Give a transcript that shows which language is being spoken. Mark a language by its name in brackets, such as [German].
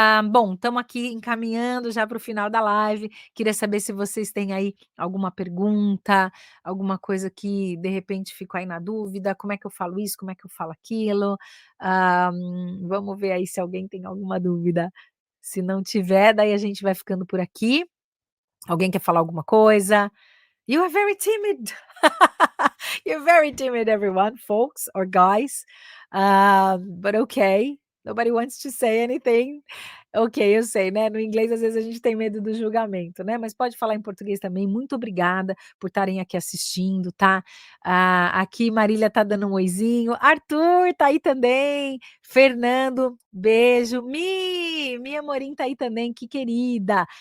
[Portuguese] Bom, estamos aqui encaminhando já para o final da live. Queria saber se vocês têm aí alguma pergunta, alguma coisa que de repente ficou aí na dúvida, como é que eu falo isso, como é que eu falo aquilo. Vamos ver aí se alguém tem alguma dúvida. Se não tiver, daí a gente vai ficando por aqui. Alguém quer falar alguma coisa? [English] You are very timid. You're very timid, everyone, folks or guys. But okay. Nobody wants to say anything. [Portuguese] Ok, eu sei, né? No inglês, às vezes, a gente tem medo do julgamento, né? Mas pode falar em português também. Muito obrigada por estarem aqui assistindo, tá? Aqui, Marília tá dando um oizinho. Arthur tá aí também. Fernando, beijo. Mi Amorim tá aí também, que querida.